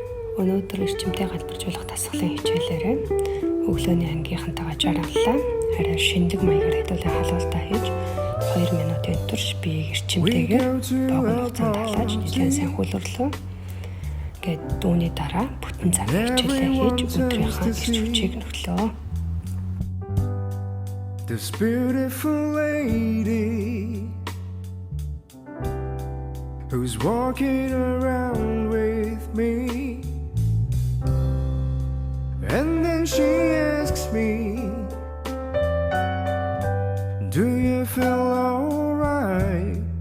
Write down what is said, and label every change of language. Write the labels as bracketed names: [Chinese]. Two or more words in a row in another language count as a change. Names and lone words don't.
[Mongolian] Өнөөдөр эрчимтэй галбиржуулах дасгалын хичээлээрээ өглөөний ангийнхантайгаа жаргаллаа. Арай шиндэг маягаар хэдүүлээ халуултаа хийж 2 минутын турш биеийг эрчимтэйгээр богино хугацаанд халааж нэлээд сайн хөлөрлөө. Гэт дүүний дараа бүтэн цаг хичээлээ хийж өдрийнхөө эрч хүчийг нөглөө. [English] This beautiful lady who's walking around with me, and then she asks me, do you feel alright?